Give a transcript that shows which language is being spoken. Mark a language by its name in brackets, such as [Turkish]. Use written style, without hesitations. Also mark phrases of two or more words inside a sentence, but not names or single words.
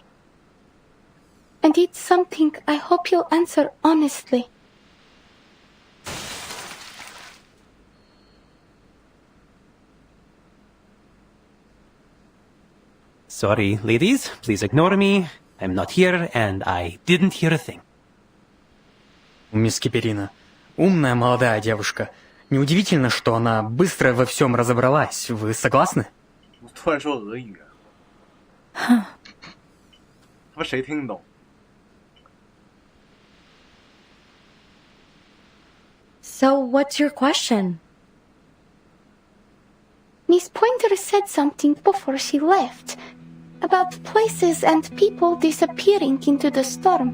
[English] And it's something I hope you'll answer honestly. Sorry, ladies, please ignore me. I'm not here, and I didn't hear a thing. [Russian] Мисс Киперина, умная молодая девушка. Неудивительно, что она быстро во всем разобралась. Вы согласны? [Chinese] 突然说俄语啊，他们谁听得懂？ [English] So, what's your question? Miss Pointer said something before she left about places and people disappearing into the storm.